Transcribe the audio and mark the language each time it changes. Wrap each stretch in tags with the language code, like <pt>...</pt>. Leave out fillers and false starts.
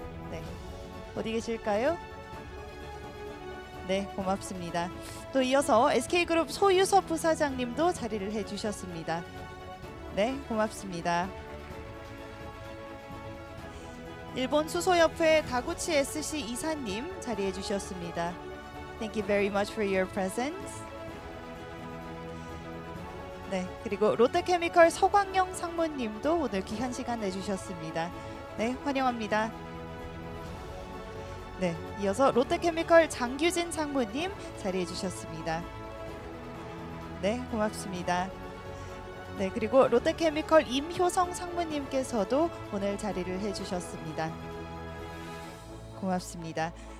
<ko>네, 어디 계실까요? 네, 고맙습니다. 또 이어서 SK그룹 소유섭 부사장님도 자리를 해주셨습니다. 네, 고맙습니다. 일본 수소협회 다구치 SC 이사님 자리해 주셨습니다.</ko> <en>Thank you very much for your presence.</en> <ko>네, 그리고 롯데케미컬 서광영 상무님도 오늘 귀한 시간 내주셨습니다. 네, 환영합니다. 네, 이어서 롯데케미컬 장규진 상무님 자리해 주셨습니다. 네, 고맙습니다. 네, 그리고 롯데케미컬 임효성 상무님께서도 오늘 자리를 해주셨습니다. 고맙습니다.</ko>